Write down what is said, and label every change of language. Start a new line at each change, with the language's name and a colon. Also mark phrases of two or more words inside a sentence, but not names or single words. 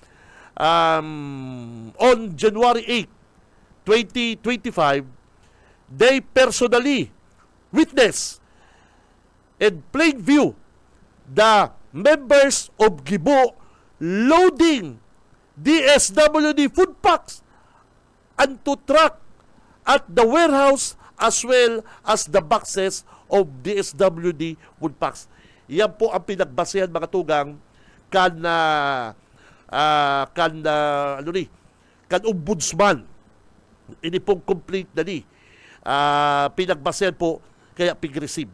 English: on January 8, 2025, they personally witnessed in plain view the members of Gibo loading DSWD food packs onto truck at the warehouse as well as the boxes of DSWD food packs.
Bikol: Yan po ang pinagbasehan mga tugang kan ombudsman. Ini pong complete na ni. Pinagbasehan po kaya pig-receive.